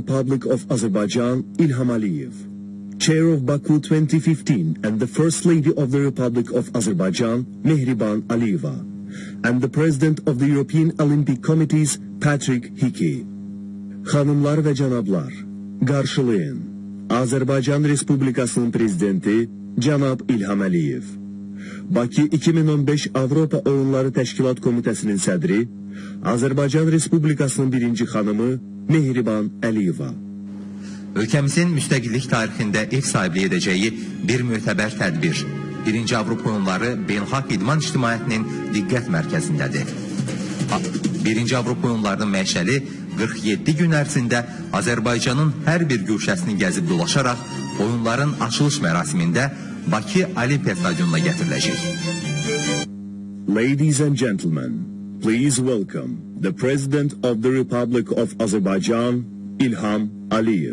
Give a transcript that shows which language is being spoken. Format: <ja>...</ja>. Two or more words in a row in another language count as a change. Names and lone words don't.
<en>Republic of Azerbaijan, İlham Aliyev, Chair of Baku 2015 and the First Lady of the Republic of Azerbaijan, Mehriban Aliyeva, and the President of the European Olympic Committees, Patrick Hickey.</en> <az>Hanımlar ve canablar, karşılayın Azerbaycan Respublikası'nın Prezidenti, Canab İlham Aliyev. Bakı 2015 Avropa Oyunları Təşkilat Komitəsinin sədri, Azərbaycan Respublikasının birinci xanımı Mehriban Aliyeva. Ölkəmizin müstəqillik tarixində ev sahibliyi edəcəyi bir mötəbər tədbir, 1-ci Avropa Oyunları Beynəlxalq İdman İctimaiyyətinin diqqət mərkəzindədir. 1-ci Avropa Oyunlarının məşəli 47 gün ərzində Azərbaycanın hər bir güşəsini gəzib dolaşaraq oyunların açılış mərasimində Bakı Olimpiya Stadionuna gətiriləcək.</az> <en>Ladies and gentlemen, please welcome the President of the Republic of Azerbaijan, İlham Aliyev.</en>